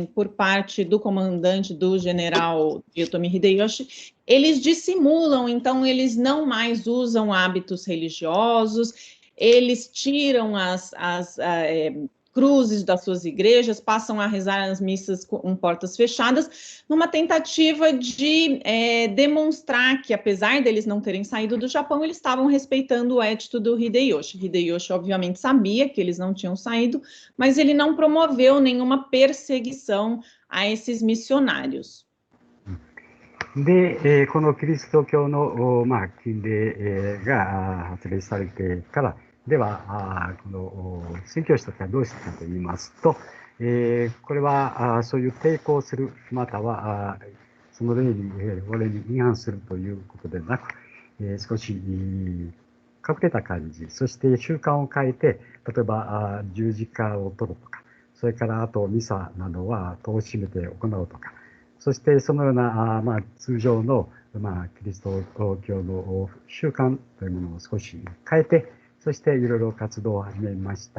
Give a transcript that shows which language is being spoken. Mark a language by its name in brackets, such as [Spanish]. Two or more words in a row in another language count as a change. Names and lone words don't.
[Portuguese] por parte do comandante, do general Toyotomi Hideyoshi, eles dissimulam, então eles não mais usam hábitos religiosos, eles tiram as cruzes das suas igrejas, passam a rezar as missas com portas fechadas, numa tentativa de demonstrar que, apesar deles não terem saído do Japão, eles estavam respeitando o édito do Hideyoshi. Hideyoshi, obviamente, sabia que eles não tinham saído, mas ele não promoveu nenhuma perseguição a esses missionários. [Japanese] で、このキリスト教の、禁令、が発令されてから、では、この宣教師たちはどうしたかと言いますと、これはそういう抵抗する、またはその法令に違反するということでなく、少し隠れた感じ、そして習慣を変えて、例えば十字架を取るとか、それからあとミサなどは戸を閉めて行うとか、そしてそのような通常のキリスト教の習慣というものを少し変えて、そしていろいろ活動を始めました。